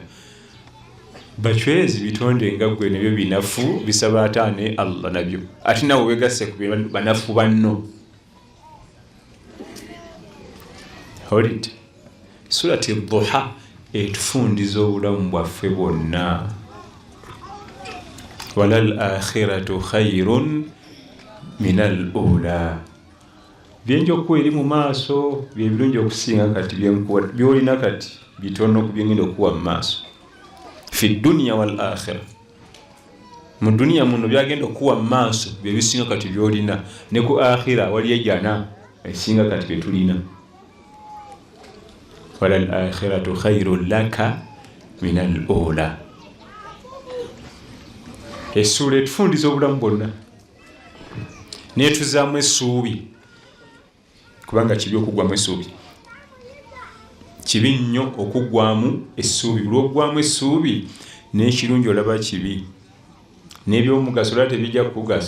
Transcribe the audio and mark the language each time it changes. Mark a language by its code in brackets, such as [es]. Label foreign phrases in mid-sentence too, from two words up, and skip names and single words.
[lg] Bachwezi bitonde nga gwe nebyo binafu bisaba ataane Allah nabyo, ate nawe wegasse ku banafu banno. Holid Surah Ad-Dhuha etufundiza obulamu bwaffe bwonna. [ar] وللآخرة خير من الأولى. [lg] Byenjokuwa eri mu maaso bye birungi okusinga kati byolina kati bitono ku byengenda okuwa mu maaso. [ar] في الدنيا والآخرة, [lg] mu dunia muno byagenda okuwa mu maaso bye bisinga kati byolina, ne ku akhira wali ejjana esinga kati bye tulina. [ar] وللآخرة خير لك من الأولى. [lg] Esula etufundiza obulamu bwonna netuzaamu essuubi, kubanga kibi okuggwamu essuubi. Kibi nnyo okuggwamu essuubi. Buli oggwamu essuubi n'ekirungi olaba kibi, n'ebyomugaso olaba tebijja kukugasa.